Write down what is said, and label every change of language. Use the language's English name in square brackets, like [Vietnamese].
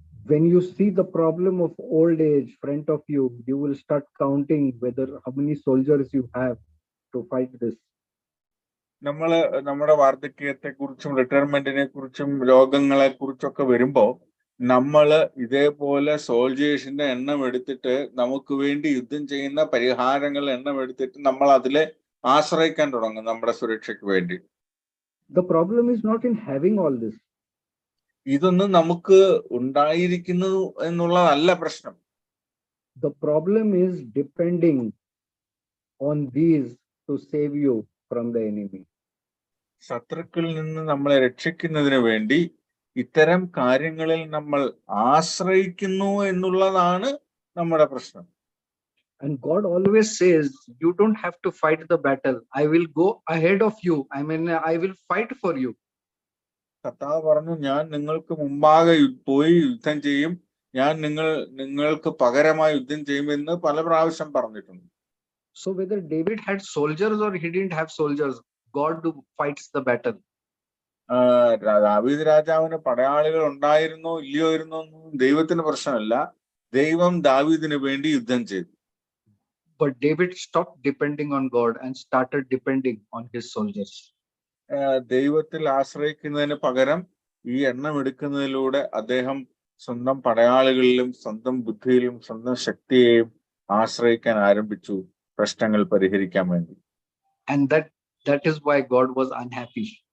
[English] When you see the problem of old age front of you, you will start counting whether how many soldiers you have to fight this. [Malayalam] നമ്മുടെ വാർദ്ധക്യത്തെ കുറിച്ചും റിട്ടയർമെന്റിനെ കുറിച്ചും രോഗങ്ങളെ കുറിച്ചൊക്കെ വരുമ്പോ നമ്മള് ഇതേപോലെ സോൾജേഴ്സിന്റെ എണ്ണം എടുത്തിട്ട് നമുക്ക് വേണ്ടി യുദ്ധം ചെയ്യുന്ന പരിഹാരങ്ങൾ എണ്ണം എടുത്തിട്ട് നമ്മൾ അതിലെ ആശ്രയിക്കാൻ തുടങ്ങും നമ്മുടെ സുരക്ഷയ്ക്ക് വേണ്ടി. [English] The problem is not in having all this. [Malayalam] ഇതൊന്നും നമുക്ക് ഉണ്ടായിരിക്കുന്നു എന്നുള്ളതല്ല പ്രശ്നം. [English] The problem is depending on these to save you from the enemy. [Malayalam] ശത്രുക്കളിൽ നിന്ന് നമ്മളെ രക്ഷിക്കുന്നതിന് വേണ്ടി ഇത്തരം കാര്യങ്ങളിൽ നമ്മൾ ആശ്രയിക്കുന്നു എന്നുള്ളതാണ് നമ്മുടെ പ്രശ്നം. [English] And God always says, you don't have to fight the battle. I will go ahead of you. I will fight for you. [Malayalam] കർത്താവ് പറഞ്ഞു, ഞാൻ നിങ്ങൾക്ക് മുമ്പാകെ പോയി യുദ്ധം ചെയ്യും, ഞാൻ നിങ്ങൾക്ക് പകരമായി യുദ്ധം ചെയ്യുമെന്ന് പല പ്രാവശ്യം പറഞ്ഞിട്ടുണ്ട്. [English] So whether David had soldiers or he didn't have soldiers, God fights the battle. [Malayalam] ദാവീദ് രാജാവിന് പടയാളികൾ ഉണ്ടായിരുന്നോ ഇല്ലയോ എന്നൊന്നും ദൈവത്തിന് പ്രശ്നമല്ല. ദൈവം ദാവീദിന് വേണ്ടി യുദ്ധം ചെയ്തു. [English] But David stopped depending on God and started depending on his soldiers. [Malayalam] ദൈവത്തിൽ ആശ്രയിക്കുന്നതിന് പകരം ഈ എണ്ണം എടുക്കുന്നതിലൂടെ അദ്ദേഹം സ്വന്തം പടയാളികളിലും സ്വന്തം ബുദ്ധിയിലും സ്വന്തം ശക്തിയെയും ആശ്രയിക്കാൻ ആരംഭിച്ചു പ്രശ്നങ്ങൾ പരിഹരിക്കാൻ വേണ്ടി. [English] And that is why God was unhappy.